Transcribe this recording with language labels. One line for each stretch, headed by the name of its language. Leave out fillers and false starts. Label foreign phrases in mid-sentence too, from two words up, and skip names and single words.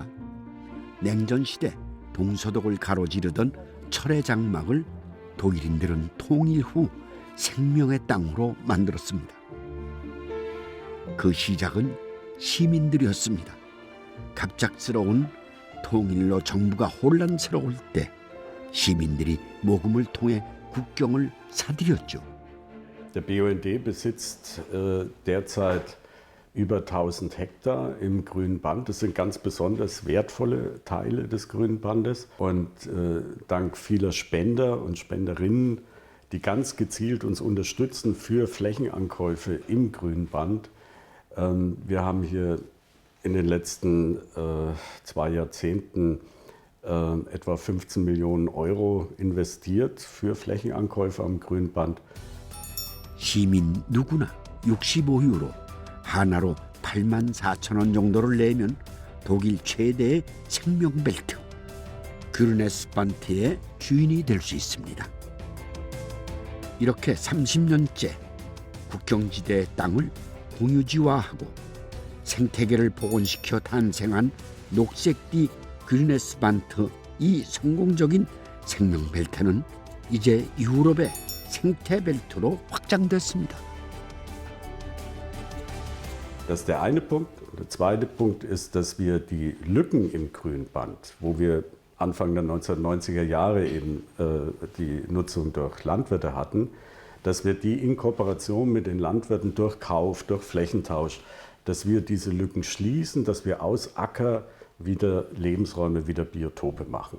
Korean: 냉전시대 동서독을 가로지르던 철의 장막을 독일인들은 통일 후 생명의 땅으로 만들었습니다. 그 시작은 시민들이었습니다. 갑작스러운 통일로 정부가 혼란스러울 때 시민들이 모금을 통해 국경을 사들였죠.
German: Der BUND besitzt derzeit über 1000 Hektar im grünen Band. Das sind ganz besonders wertvolle Teile des grünen Bandes. Und dank vieler Spender und Spenderinnen, die ganz gezielt uns unterstützen für Flächenankäufe im grünen Band. Wir haben hier in den letzten 2 Jahrzehnten etwa 15 Millionen Euro investiert für Flächenankäufe am grünen Band.
Korean: 시민 누구나 65유로 하나로 84,000원 정도를 내면 독일 최대의 생명벨트 그르네스반트의 주인이 될 수 있습니다. 이렇게 30년째 국경지대의 땅을 공유지화하고 생태계를 복원시켜 탄생한 녹색띠 그르네스반트 이 성공적인 생명벨트는 이제 유럽의 생태벨트로 확장됐습니다.
German: Das ist der eine Punkt. Der zweite Punkt ist, dass wir die Lücken im Grünband, wo wir Anfang der 1990er Jahre eben die Nutzung durch Landwirte hatten, dass wir die in Kooperation mit den Landwirten durch Kauf, durch Flächentausch, dass wir diese Lücken schließen, dass wir aus Acker wieder Lebensräume, wieder Biotope machen.